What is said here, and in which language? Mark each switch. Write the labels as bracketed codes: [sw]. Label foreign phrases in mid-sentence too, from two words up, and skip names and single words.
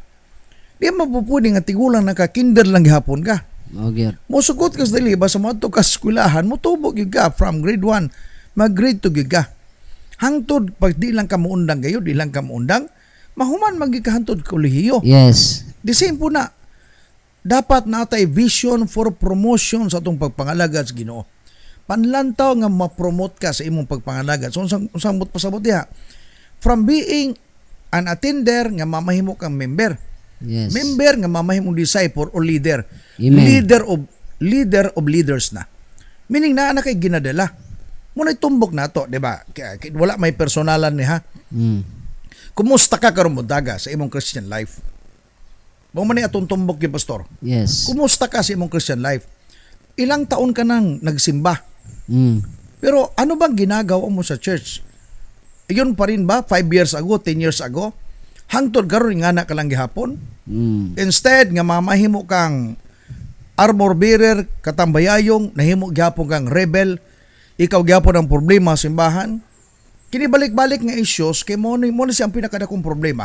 [ceb] Di mapupuni nga tigulang naka-kinder lang gihapon ka. Mao gyud. Musugot ka sa dili ba sa mga ka eskwelahan, mutubo gyud ka [en] from grade 1 [ceb] mag-grade 2 gyud ka. Hangtod pag di lang ka muundang gayo, di lang ka muundang, mahuman magikahantod kolehiyo. Yes. [en] The same [ceb] po na. Dapat natay [en] vision for promotion [ceb] sa atong pagpangalagad sa Ginoo. Panlantaw nga ma-promote ka sa imong pagpangalagad. So unsang pasabot diha? [en] From being an attender [ceb] nga mamahimo kang [en] member. Yes. [ceb] Member nga mamahimong disciple o leader. Amen. [en] Leader of leaders na. [ceb] Meaning na kay ginadala. Muna tumbok na to, di ba? Wala may personalan ni ha. Kumusta ka karon mo daga sa imong [en] Christian life? [ceb] Mo man ni atong tumbok gi pastor. Yes. Kumusta ka sa imong [en] Christian life? [tl] Ilang taon ka nang nagsimba? Pero ano bang ginagawa mo sa church? Iyon pa rin ba [en] 5 years ago, 10 years ago? [ceb] Hangtod karon nga na ka lang gihapon? Instead nga mamahimo kang [en] armor bearer, [ceb] katambayayong, nahimo gihapon kang rebel, ikaw gyapon ang problema sa simbahan. Kini balik-balik nga issues kay mo ni siyang pinakadakong problema.